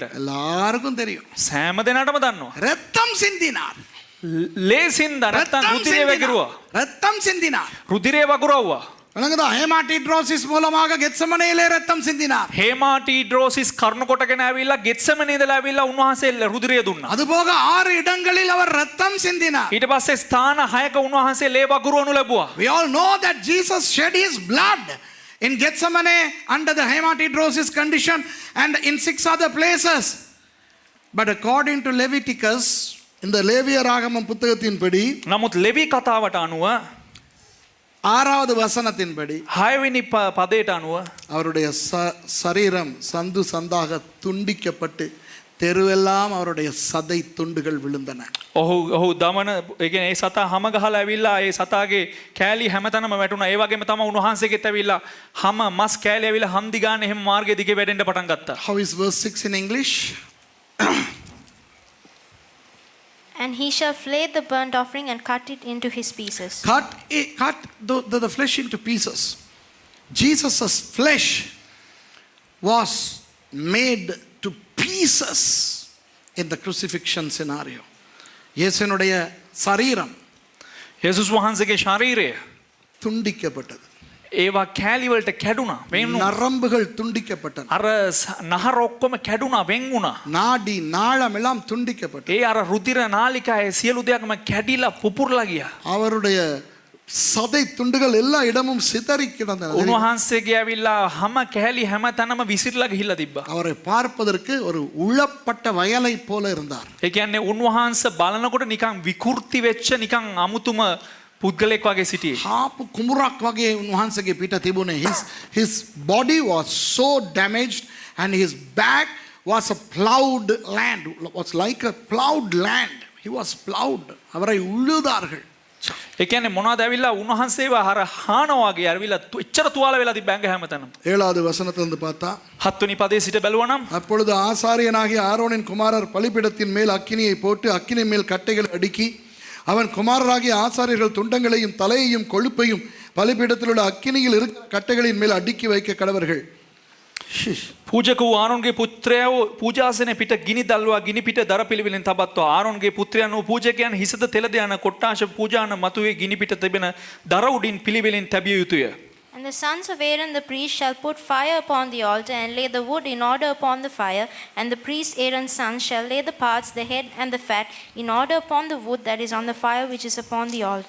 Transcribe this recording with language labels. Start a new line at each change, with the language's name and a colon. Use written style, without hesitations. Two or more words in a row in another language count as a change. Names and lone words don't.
Tamil: எல்லாருக்கும் தெரியும்.
Sinhala: සෑම දෙනාටම දන්නවා.
Tamil: ரத்தம் சிந்தினார்.
Sinhala: ලේසින්ද නැත්තම් රුධිරය වගිරුවා.
Tamil: ரத்தம் சிந்தினார்.
Sinhala: රුධිරය වගුරවුවා.
Tamil: வணங்குதா? ஹேமாட்டிட்ரோசிஸ் மூலமாக கெத்செமனேயிலே ரத்தம் சிந்தினார்.
Sinhala: හේමාටිඩ්‍රෝසිස් කරුණ කොටගෙන ඇවිල්ලා ගෙත්සෙමනේ ඉඳලා ඇවිල්ලා උන්වහන්සේ රුධිරය දුන්නා.
Tamil: அதுபோக 6 இடங்களில் அவர் ரத்தம் சிந்தினார்.
Sinhala: ඊට පස්සේ ස්ථාන 6ක උන්වහන්සේ ලේ වගුරවනු ලැබුවා.
English: We all know that Jesus shed his blood in Gethsemane under the hematidrosis condition and in 6 other places. But according to Leviticus,
Tamil: இந்த லேவியராகமம் புத்தகத்தின்படி,
Sinhala: නමුත් ලෙවි කතාවට අනුව
Tamil: 6வது வசனத்தின்படி
Sinhala: 6 වෙනි පදයට අනුව
Tamil: அவருடைய சரீரம் சந்து சந்தாக துண்டிக்கப்பட்டு தெருவெல்லாம் அவருடைய சதை துண்டுகள் விழுந்தன.
Sinhala: ඔහු දමන ඒ කියන්නේ ඒ සතා හැම ගහලා ඇවිල්ලා ඒ සතාගේ කෑලි හැමතැනම වැටුණා. ඒ වගේම තමයි උන්වහන්සේගෙත් ඇවිල්ලා හැම මස් කෑලි ඇවිල්ලා හන්දි ගන්න එහෙම මාර්ගය දිගේ වැඩෙන්න පටන් ගත්තා.
English: How is verse 6 in English? And he shall flay the burnt offering and cut it into his pieces. Cut the flesh into pieces. Jesus' flesh was made to pieces in the crucifixion scenario.
Tamil: இயேசுனுடைய சரீரம்
Sinhala: යේසුස් වහන්සේගේ ශරීරය
Tamil: துண்டிக்கப்பட்டது.
Sinhala: ඒවා කෑලි වලට කැඩුණා, වෙන් වුණා.
Tamil: நரம்புகள் துண்டிக்கப்பட்டன.
Sinhala: අර නහර ඔක්කොම කැඩුණා, වෙන් වුණා.
Tamil: நாடி நாளம் எல்லாம் துண்டிக்கப்பட்டது.
Sinhala: ඒ අර රුධිර නාලිකාවේ සියලු දෙයක්ම කැඩිලා පුපුරලා ගියා.
Tamil: அவருடைய சதை துண்டுகள் எல்லா இடமும் சிதறி கிடந்தன.
Sinhala: උන්වහන්සේගේ ඇවිල්ලා හැම කැලි හැම තැනම විසිරලා ගිහිල්ලා තිබ්බා.
Tamil: அவரை பார்ப்பதற்கு ஒரு உழப்பட்ட வயலை போல இருந்தார்.
Sinhala: ඒ කියන්නේ උන්වහන්සේ බලනකොට නිකන් විකෘති වෙච්ච නිකන් අමුතුම පුද්ගලෙක් වගේ සිටියේ. හාපු කුඹුරක් වගේ උන්වහන්සේගේ පිට තිබුණේ.
English: His body was so damaged and his back was a plowed land. Was like a plowed land. He was plowed.
Tamil: அவரை உழுதார்கள்.
Sinhala: ඒ කියන්නේ මොනවද ඇවිල්ලා උන්වහන්සේව අර හානවා වගේ ඇවිල්ලා එච්චර තුවාල වෙලා තිබ්බ ඇඟ හැමතැනම.
Tamil: 7வது வசனத்திலிருந்து பார்த்தா,
Sinhala: 7 වෙනි පදයේ සිට බැලුවා නම්
Tamil: அப்பொழுது ஆசாரியனாகிய ஆரோனின் குமாரர் பலிபீடத்தின் மேல் அக்கினியை போட்டு அக்கினி மேல் கட்டைகளை அடுக்கி அவன் குமாரராகிய ஆசாரியர்கள் துண்டங்களையும் தலையையும் கொழுப்பையும் பலிபீடத்தில் உள்ள அக்கினியில் இருக்கிற கட்டைகளின் மேல் அடுக்கி வைக்க கடவர்கள்.
Sinhala: පූජක වූ ආරොන්ගේ පුත්‍රයෝ පූජාසනය පිට ගිනි දල්වා ගිනි පිට දර පිළිවෙලින් තබත්වා ආරොන්ගේ පුත්‍රයන් වූ පූජකයන් හිසද තෙලද යන කොට්ටාශ පූජාන මතුවේ ගිනි පිට තිබෙන දර උඩින් පිළිවෙලින් තැබිය යුතුය.
English: And the sons of Aaron the priest shall put fire upon the altar and lay the wood in order upon the fire, and the priest Aaron's sons shall lay the parts, the head and the fat, in order upon the wood that is on the fire which is upon the altar.